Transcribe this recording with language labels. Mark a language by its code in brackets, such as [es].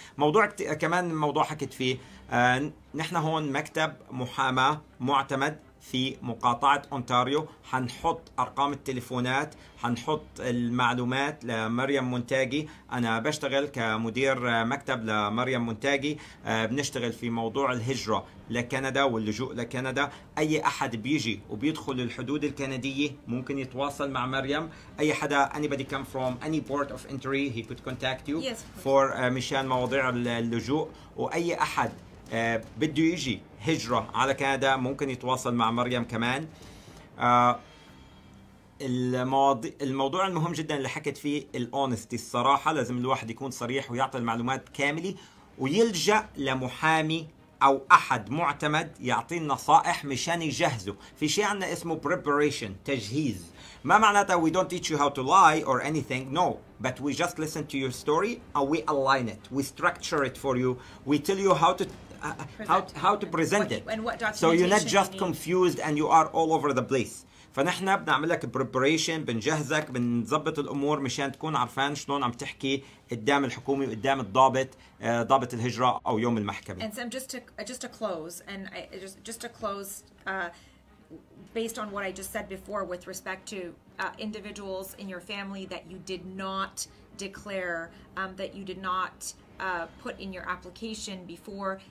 [ar] موضوع كمان موضوع حكيت فيه، نحن هون مكتب محاماة معتمد في مقاطعة أونتاريو، حنحط أرقام التليفونات، حنحط المعلومات لمريم مونتاجي. أنا بشتغل كمدير مكتب لمريم مونتاجي، بنشتغل في موضوع الهجرة لكندا واللجوء لكندا. أي أحد بيجي وبيدخل الحدود الكندية ممكن يتواصل مع مريم. أي حدا [en] anybody come from any port of entry he could contact you for [ar] مشان مواضيع اللجوء. وأي أحد بده يجي هجرة على كندا ممكن يتواصل مع مريم كمان. الموضوع المهم جدا اللي حكت فيه الاونستي، الصراحة، لازم الواحد يكون صريح ويعطي المعلومات كاملة، ويلجأ لمحامي أو أحد معتمد يعطيه نصائح مشان يجهزه. في شيء عندنا اسمه preparation، تجهيز. ما معناتها [en] we don't teach you how to lie or anything, no, but we just listen to your story and we align it, we structure it for you, we tell you how to present it, so you're not just confused and you are all over the place. [ar] فنحن بنعمل لك preparation، بنجهزك، بنظبط الامور مشان تكون عارفان شلون عم تحكي قدام الحكومه وقدام الضابط، ضابط الهجره او يوم المحكمه. [en] And so just to close, and just to close, based on what I just said before with respect to individuals in your family that you did not declare, that you did not put in your application before.